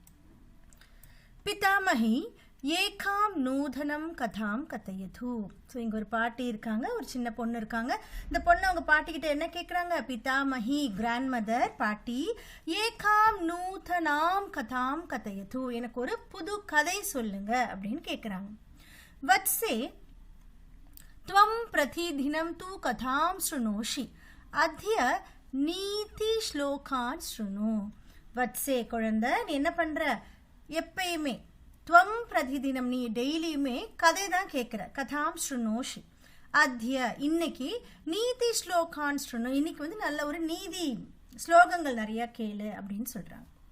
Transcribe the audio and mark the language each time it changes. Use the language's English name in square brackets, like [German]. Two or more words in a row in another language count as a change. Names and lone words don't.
[Sanskrit] पितामहि एकाम् नूतनम् कथाम् कथयतु. [Tamil] ஸோ இங்கே ஒரு பாட்டி இருக்காங்க, ஒரு சின்ன பொண்ணு இருக்காங்க. இந்த பொண்ணு அவங்க பாட்டிக்கிட்ட என்ன கேட்குறாங்க, பிதாமகி [English] grand mother [Tamil] பாட்டி, [Sanskrit] एकाम् नूतनाम् कथाम् कथयतु, [Tamil] எனக்கு ஒரு புது கதை சொல்லுங்க அப்படின்னு கேட்குறாங்க. [Sanskrit] வத்சே त्वं प्रतिदिनं तु कथां शृणोषि अद्य नीति श्लोकान् शृणु. [Tamil] வத்சே குழந்தை, நீ என்ன பண்ற, எப்பயுமே [Sanskrit] त्वम् प्रतिदिनम् [Tamil] நீ டெய்லியுமே கதை தான் கேட்குற. [Sanskrit] कथाम् शृणोषि अद्य [Tamil] இன்னைக்கு [Sanskrit] नीति श्लोकान् शृणु, [Tamil] இன்னைக்கு வந்து நல்ல ஒரு நீதி ஸ்லோகங்கள் நிறைய கேளு அப்படின்னு சொல்றாங்க.